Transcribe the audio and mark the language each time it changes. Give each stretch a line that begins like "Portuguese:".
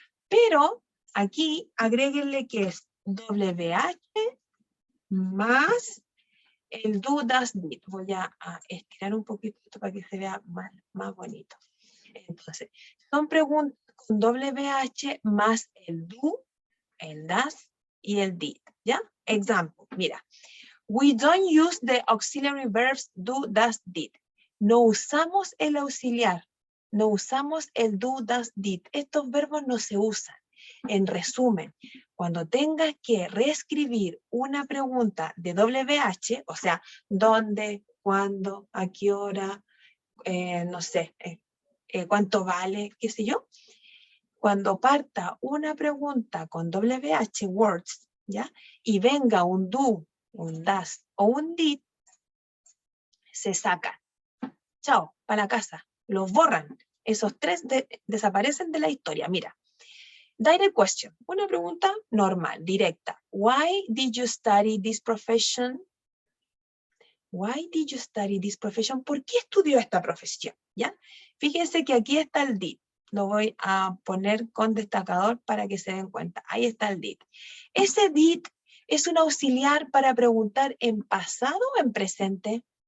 Spanish: Pero aquí agréguenle que es WH más el do, does, did. Voy a estirar un poquito esto para que se vea más bonito. Entonces, son preguntas con WH más el do, el does y el did, ¿ya?
English: Example,
Spanish: mira.
English: We don't use the auxiliary verbs do, does, did.
Spanish: No usamos el auxiliar, no usamos el do, does, did. Estos verbos no se usan. En resumen, cuando tengas que reescribir una pregunta de WH, o sea, ¿dónde, cuándo, a qué hora, no sé, cuánto vale, qué sé yo? Cuando parta una pregunta con WH words, ¿ya? Y venga un do, un does o un did, se sacan. Chao, para la casa. Los borran. Esos tres desaparecen de la historia. Mira.
English: Direct question.
Spanish: Una pregunta normal, directa.
English: Why did you study this profession? Why did you study this profession?
Spanish: ¿Por qué estudió esta profesión? ¿Ya? Fíjense que aquí está el did. Lo voy a poner con destacador para que se den cuenta. Ahí está el did. Ese did es un auxiliar para preguntar en pasado o en presente.